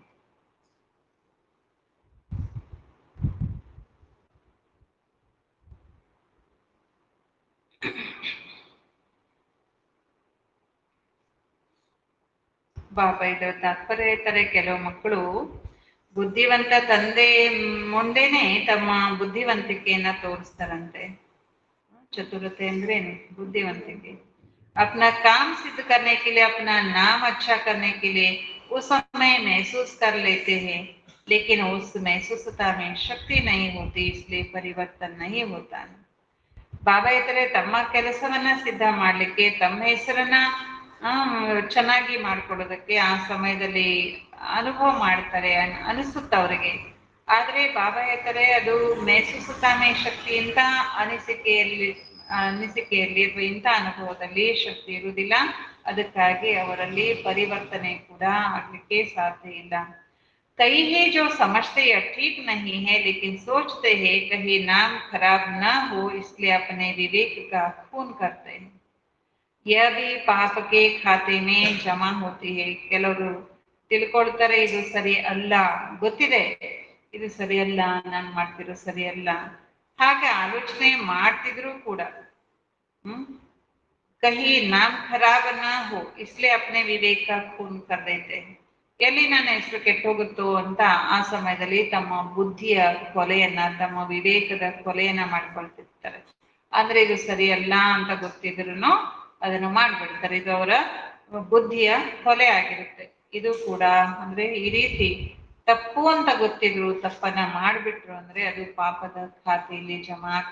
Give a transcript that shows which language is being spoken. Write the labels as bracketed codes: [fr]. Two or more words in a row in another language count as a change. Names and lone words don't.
[kn] ಬಾಬಾ ಇದರ ತಾತ್ಪರ್ಯ ಹೇಳ್ತಾರೆ, ಕೆಲವು ಮಕ್ಕಳು ಬುದ್ಧಿವಂತ ತಂದೆ ಮುಂದೆನೆ ತಮ್ಮ ಬುದ್ಧಿವಂತಿಕೆಯನ್ನ ತೋರಿಸ್ತಾರಂತೆ. ಚತುರತೆ ಅಂದ್ರೇನು? ಬುದ್ಧಿವಂತಿಕೆ. [hi] अपना काम सिद्ध करने के लिए, अपना नाम अच्छा करने के लिए उस समय महसूस कर लेते हैं, लेकिन उस महसूसता में शक्ति नहीं होती, इसलिए परिवर्तन नहीं होता. [kn] ಬಾಬಾ ಹೇಳ್ತಾರೆ, ತಮ್ಮ ಕೆಲಸವನ್ನ ಸಿದ್ಧ ಮಾಡ್ಲಿಕ್ಕೆ, ತಮ್ಮ ಹೆಸರನ್ನ ಚೆನ್ನಾಗಿ ಮಾಡ್ಕೊಳ್ಳೋದಕ್ಕೆ ಆ ಸಮಯದಲ್ಲಿ ಅನುಭವ ಮಾಡ್ತಾರೆ, ಅನಿಸುತ್ತ ಅವರಿಗೆ. ಆದ್ರೆ ಬಾಬಾ ಹೇಳ್ತಾರೆ, ಅದು ಮೇಸುಸುತ್ತಾಮೆ ಶಕ್ತಿ ಇಂಥ ಅನಿಸಿಕೆಯಲ್ಲಿ ಅಥವಾ ಇಂಥ ಅನುಭವದಲ್ಲಿ ಶಕ್ತಿ ಇರುವುದಿಲ್ಲ. ಅದಕ್ಕಾಗಿ ಅವರಲ್ಲಿ ಪರಿವರ್ತನೆ ಕೂಡ ಆಗ್ಲಿಕ್ಕೆ ಸಾಧ್ಯ ಇಲ್ಲ. [hi] कई है जो समझते हैं ठीक नहीं है, लेकिन सोचते हैं कहीं नाम खराब न हो, इसलिए अपने विवेक का खून करते हैं. यह भी पाप के खाते में जमा होती है. [kn] ಕೆಲವರು ತಿಳ್ಕೊಳ್ತಾರೆ ಇದು ಸರಿ ಅಲ್ಲ, ಗೊತ್ತಿದೆ ಇದು ಸರಿ ಅಲ್ಲ, ನಾನು ಮಾಡ್ತಿರೋ ಸರಿ ಅಲ್ಲ, ಹಾಗೆ ಆಲೋಚನೆ ಮಾಡ್ತಿದ್ರು ಕೂಡ [hi] कहीं नाम खराब ना हो, इसलिए अपने विवेक का खून कर देते हैं. [kn] ಎಲ್ಲಿ ನನ್ನ ಹೆಸರು ಕೆಟ್ಟೋಗುತ್ತೋ ಅಂತ ಆ ಸಮಯದಲ್ಲಿ ತಮ್ಮ ಬುದ್ಧಿಯ ಕೊಲೆಯನ್ನ, ತಮ್ಮ ವಿವೇಕದ ಕೊಲೆಯನ್ನ ಮಾಡ್ಕೊಳ್ತಿರ್ತಾರೆ. ಅಂದ್ರೆ ಇದು ಸರಿಯಲ್ಲ ಅಂತ ಗೊತ್ತಿದ್ರು ಅದನ್ನು ಮಾಡ್ಬಿಡ್ತಾರೆ. ಇದು ಅವರ ಬುದ್ಧಿಯ ಕೊಲೆ ಆಗಿರುತ್ತೆ. ಇದು ಕೂಡ ಅಂದ್ರೆ ಈ ರೀತಿ ತಪ್ಪು ಅಂತ ಗೊತ್ತಿದ್ರು ತಪ್ಪನ್ನ ಮಾಡ್ಬಿಟ್ರು ಅಂದ್ರೆ ಅದು ಪಾಪದ ಖಾತೆಯಲ್ಲಿ ಜಮಾ ಆಗ್ತದೆ.